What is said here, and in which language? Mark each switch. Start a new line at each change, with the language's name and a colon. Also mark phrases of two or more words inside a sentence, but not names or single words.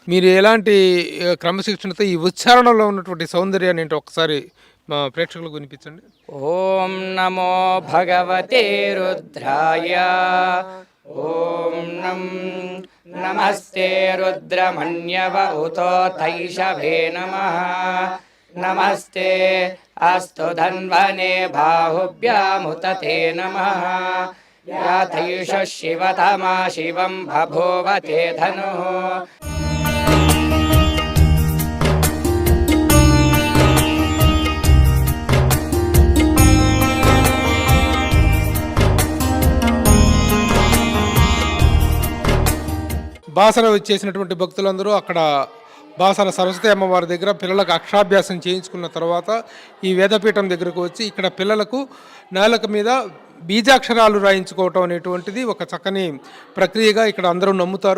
Telugu: మీరు ఎలాంటి క్రమశిక్షణతో ఈ ఉచ్చారణలో ఉన్నటువంటి సౌందర్యాన్ని ఏంటో ఒకసారి మా ప్రేక్షకులకు వినిపించండి.
Sanskrit: ఓం నమో భగవతే రుద్రాయ, ఓం నమస్తే రుద్రమన్యవ ఉతో తైషవే నమః, नमस्ते अस्तु धन्वने बाहुभ्यामुत ते नमः यातयुष शिवतमा शिवं बभूव ते धनुः
Telugu: బాసర వచ్చేసినటువంటి భక్తులందరూ అక్కడ బాసర సరస్వతి అమ్మవారి దగ్గర పిల్లలకు అక్షరాభ్యాసం చేయించుకున్న తర్వాత ఈ వేదపీఠం దగ్గరకు వచ్చి ఇక్కడ పిల్లలకు నేలకు మీద బీజాక్షరాలు రాయించుకోవటం అనేటువంటిది ఒక చక్కని ప్రక్రియగా ఇక్కడ అందరూ నమ్ముతారు.